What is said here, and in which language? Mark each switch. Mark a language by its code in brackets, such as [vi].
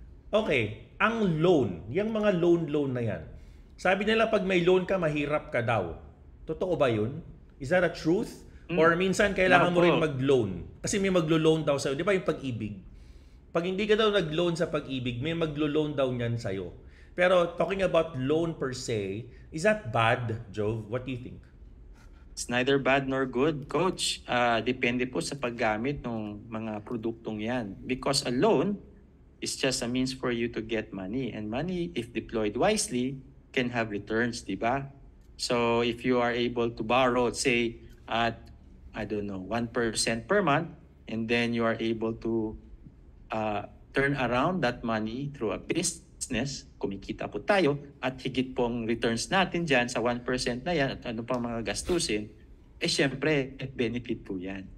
[tl] Okay, ang loan. Yung mga loan na yan. Sabi nila pag may loan ka, mahirap ka daw. Totoo ba yun? [en] Is that a truth? [tl] Or minsan kailangan mo rin mag-loan? Kasi may maglo-loan daw sa'yo. Di ba yung pag-ibig? Pag hindi ka daw nag-loan sa pag-ibig, may maglo-loan daw niyan sa'yo. [en] Pero talking about loan per se, is that bad, Jove? What do you think? It's neither bad nor good, Coach. [tl] Depende po sa paggamit ng mga produktong yan. [en] Because a loan is just a means for you to get money. And money, if deployed wisely, can have returns, di ba? So if you are able to borrow, say, at, 1% per month, and then you are able to turn around that money through a business, [tl] kumikita po tayo, at higit pong returns natin dyan sa 1% na yan, at ano pang mga gastusin, syempre, benefit po yan.